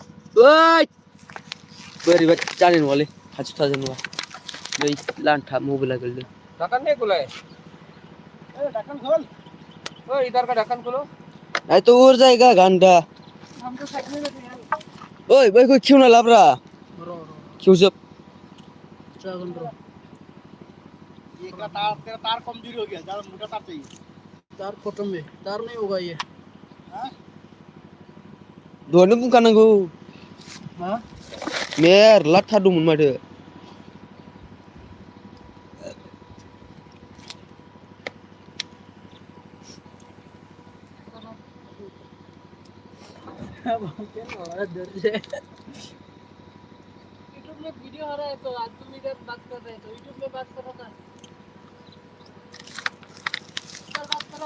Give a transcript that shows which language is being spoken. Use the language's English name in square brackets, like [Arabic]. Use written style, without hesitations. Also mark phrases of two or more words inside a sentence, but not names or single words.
[Bodo] ओइ बोरैबा जानाय नङालै खाथि थाजों नङा नै लान्था मबाइला गोलैदों [Hindi] ढक्कन नहीं खुला है ढक्कन खोल इधर का ढक्कन खोलो नहीं तो उड़ जाएगा गंदा हम तो साइड में बैठे हैं [Bodo] ओइ बैखौ खेवना लाब्रा रो खेवजोब जागोन रो [Hindi] ये का तेरा तार कमजोरी हो गया, ज्यादा मोटा तार चाहिए। तार खत्म है तार नहीं होगा ये हाँ? [Bodo] दहायनो बुंखानांगौ [Hindi] हाँ [Bodo] मेरला थार दंमोन माथो [Hindi] क्या हो रहा है डर से यूट्यूब में वीडियो आ रहा है तो आज तुम इधर बात कर रहे हैं तो यूट्यूब में बात करो ना इधर बात करो